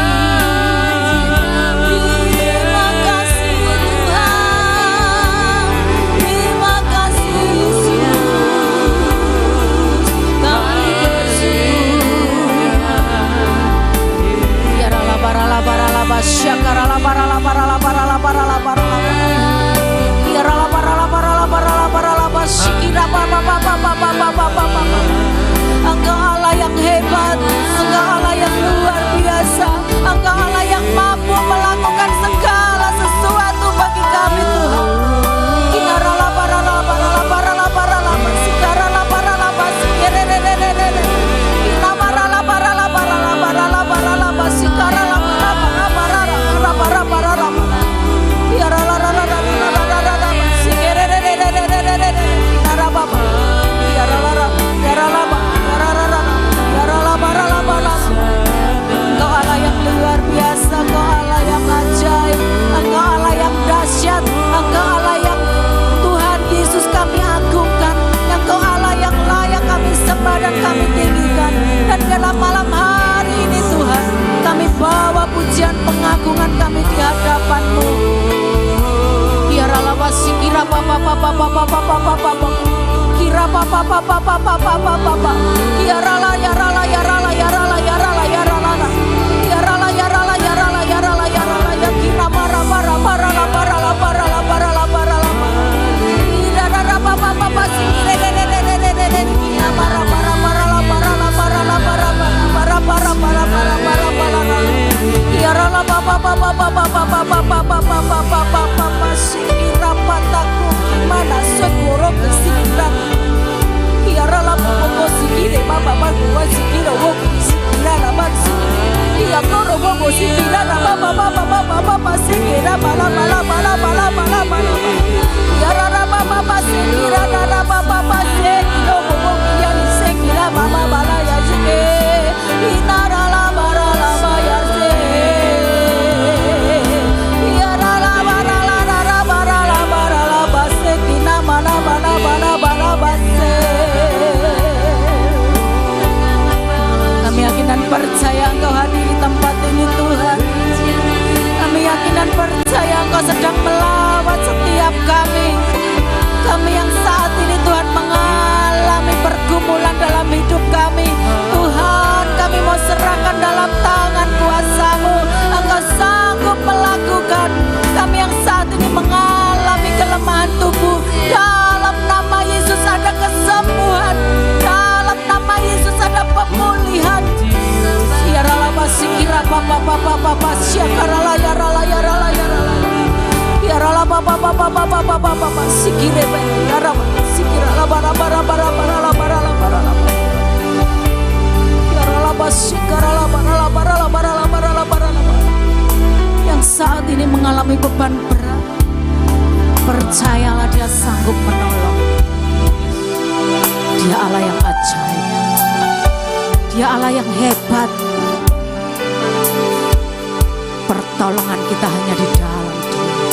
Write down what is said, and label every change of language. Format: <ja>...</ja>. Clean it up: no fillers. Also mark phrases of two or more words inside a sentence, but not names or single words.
<id>Terima kasih Tuhan. Terima kasih Yesus. Kami bersyukur. Ya rala barala barala basyakara la barala barala barala barala barala. Ya rala barala barala barala barala basyikira baba baba baba baba baba. Engkau Allah yang hebat, Engkau Allah yang luar biasa, Engkau Allah yang mampu melakukan segala sesuatu bagi kami Tuhan. Ya rala barala barala barala barala basyikara la barala basyikere re re re re re. Ya barala barala barala barala barala basyikara la barala barala barala barala. Ya rala rala rala rala rala basyikere re re re re re re re. Ya rala ya rala ya rala ya rala ya rala barala barala. Engkau Allah yang luar biasa, Engkau Allah yang ajaib, Engkau Allah yang dahsyat, Engkau Allah yang Tuhan Yesus kami agungkan, Engkau Allah yang layak kami sembah dan kami tinggikan. Dan dalam malam hari ini Tuhan, kami bawa pujian pengagungan kami di hadapan-Mu. Ya rala wasikira papa papa papa papa papa kira papa papa papa papa papa. Ya rala ya rala ya rala ya rala ya rala ya rala ya rala ya rala ya rala ya rala ya rala ya kira para para para la para la para la para la para la. Ya rala papa papa sikire de de de de de de kira para para para la para la para la para para para para para para para. Ya rala papa papa papa papa papa papa papa papa sikira pataku mana segoro kesikira. Ya rala papa sikire papa papa sikira wo sikira la basi. Ya koro wo sikira la papa papa papa papa sikira bala bala bala bala bala bala. Ya rala papa sikira la papa papa sikira wo ya sikira mama bala ya jike. Inara la bara la bayar se. Ya rala bara la bara bara la bara la base kina mana mana mana mana base. Kami yakin dan percaya Engkau hadir di tempat ini Tuhan. Kami yakin dan percaya Engkau sedang melawat setiap kami. Kami yang saat ini Tuhan mengalami pergumulan dalam hidup kami. Tuhan, kami mau serahkan dalam tangan kuasa-Mu. Engkau sanggup melakukan. Kami yang saat ini mengalami kelemahan tubuh. Dalam nama Yesus ada kesembuhan. Dalam nama Yesus ada pemulihan. Ya rala basikira papa papa papa syakarala ya rala ya rala ya rala. Ya rala papa papa papa papa papa sikire be ya rala sikira la bara bara bara bara la bara la bara la. Ya rala basikara la bara la bara la bara la bara la bara la. Yang saat ini mengalami beban berat, percayalah Dia sanggup menolong. Dia Allah yang ajaib, Dia Allah yang hebat. Pertolongan kita hanya di dalam Dia.</id>